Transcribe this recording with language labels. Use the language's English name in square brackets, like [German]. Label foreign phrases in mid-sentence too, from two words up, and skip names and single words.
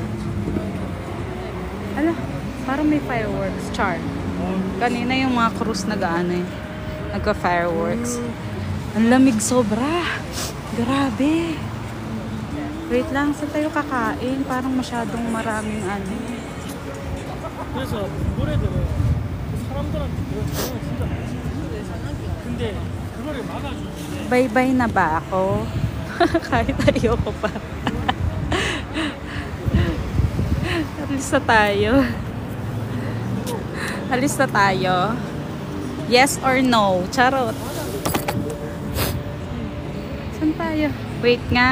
[Filipino] Ala, parang may fireworks. Char. Kanina yung mga cruise nag-ano eh. Nagka-fireworks. Ang lamig sobra. Grabe. Wait lang, saan tayo kakain? Parang masyadong maraming ano. [Korean] 그래서 노래들은 사람들한테 진짜 근데 그거를 막아주는데 [Filipino] Bye-bye na ba ako? Kahit ayoko pa. Alis na tayo. Alis na tayo. [English] Yes or no? [Filipino] Charot. Saan tayo? Wait nga.